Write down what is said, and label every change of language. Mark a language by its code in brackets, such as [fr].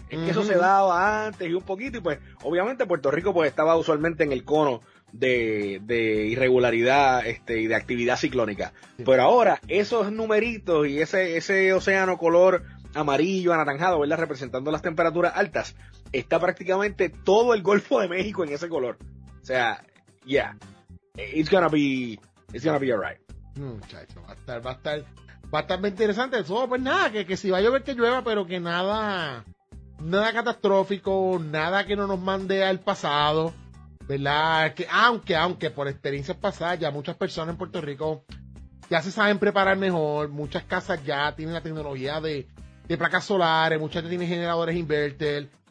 [es] Uh-huh. Es que eso se daba antes y un poquito. Y pues, obviamente Puerto Rico pues estaba usualmente en el cono de irregularidad y de actividad ciclónica. Sí. Pero ahora, esos numeritos y ese océano color amarillo, anaranjado, ¿verdad?, representando las temperaturas altas, está prácticamente todo el Golfo de México en ese color. O sea, [en] yeah, it's gonna be alright. [es] Muchacho, va a estar bien interesante. Eso, pues nada, que si va a llover, que llueva, pero que nada catastrófico, nada que no nos mande al pasado, ¿verdad? Que aunque por experiencias pasadas ya muchas personas en Puerto Rico ya se saben preparar mejor, muchas casas ya tienen la tecnología de placas solares, muchas ya tienen generadores inverter.